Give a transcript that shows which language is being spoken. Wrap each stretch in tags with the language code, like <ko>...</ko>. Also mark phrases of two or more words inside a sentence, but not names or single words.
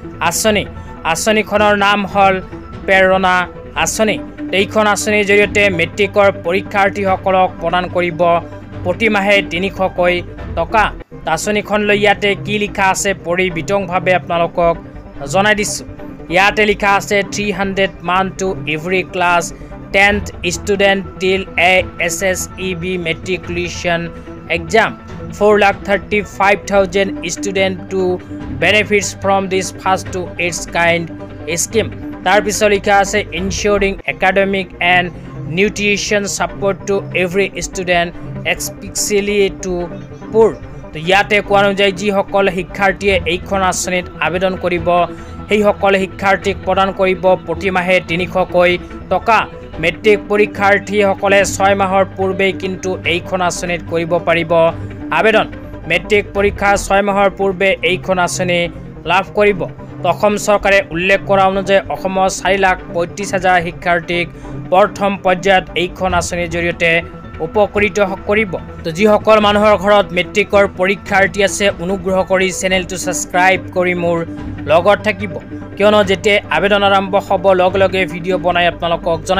<as>আঁচনিখনৰ নাম হ'ল প্ৰেৰণা আঁচনি এইখন আঁচনিৰ জৰিয়তে মেট্ৰিকৰ পৰীক্ষাৰ্থীসকলক প্ৰদান কৰিব প্ৰতিমাহে 300কৈ টকা আঁচনিখন লৈ ইয়াতে কি লিখা আছে পঢ়ি বিতংভাৱে আপোনালোকক জনাই দিছোঁ ইয়াতে লিখা আছে 300 মান</as> <en>to every class 10th student till a SSEB matriculation exam 4,35,000 student to benefits from this first to its kind scheme</en> <as>তাৰ পিছত লিখা আছে</as> <en>ensuring academic and nutrition support to every student especially to poor</en> <as>তো ইয়াতে কোৱা অনুযায়ী যিসকল শিক্ষাৰ্থীয়ে এইখন আঁচনিত আবেদন কৰিব সেই সকল শিক্ষাৰ্থীক প্ৰদান কৰিব প্ৰতিমাহে 300কৈ টকা মেট্ৰিক পৰীক্ষাৰ্থীসকলে 6 মাহৰ পূৰ্বেই কিন্তু এইখন আঁচনিত কৰিব পাৰিব আবেদন মেট্ৰিক পৰীক্ষা 6 মাহৰ পূৰ্বে এইখন আঁচনি লাভ কৰিব অসম চৰকাৰে উল্লেখ কৰা অনুযায়ী অসমৰ 4,35,000 শিক্ষাৰ্থীক প্ৰথম পৰ্যায়ত এইখন আঁচনিৰ জৰিয়তে উপকৃত কৰিব তো যিসকল মানুহৰ ঘৰত মেট্ৰিকৰ পৰীক্ষাৰ্থী আছে অনুগ্ৰহ কৰি চেনেলটো ছাবস্ক্ৰাইব কৰি মোৰ লগত থাকিব কিয়নো যেতিয়া আবেদন আৰম্ভ হ'ব লগে লগে ভিডিঅ' বনাই আপোনালোকক</as>